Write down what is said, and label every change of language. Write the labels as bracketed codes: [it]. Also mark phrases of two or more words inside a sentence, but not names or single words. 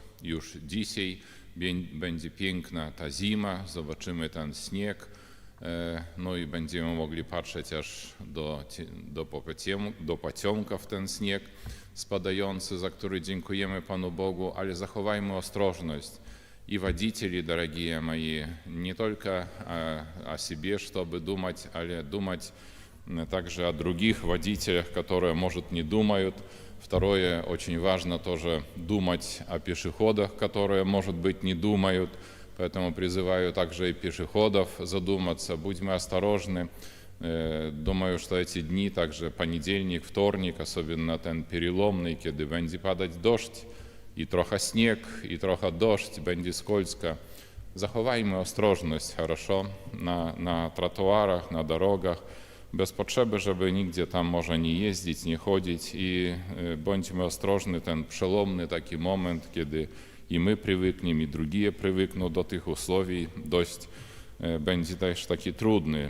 [pl] Już dzisiaj będzie piękna ta zima, zobaczymy ten śnieg, no i będziemy mogli patrzeć aż do pocionka w ten śnieg spadający, za który dziękujemy Panu Bogu, ale zachowajmy ostrożność. [ru] И водители, дорогие мои, не только о себе, чтобы думать, але думать также о других водителях, которые, может, не думают. Второе, очень важно тоже думать о пешеходах, которые, может быть, не думают. Поэтому призываю также и пешеходов задуматься. Будьме осторожны. Думаю, что эти дни, также понедельник, вторник, особенно ten переломный, [pl] kiedy będzie padać deszcz, i trochę śnieg, i trochę deszcz, będzie skользко. Zachowajmy ostrożność, хорошо, na trotuarach, na drogach, bez potrzeby, żeby nigdzie tam może nie jeździć, nie chodzić i bądźmy ostrożni, ten przelomny taki moment, kiedy i my przywykniemy, i drugie przywykną do tych usłowi, dość będzie też taki trudny.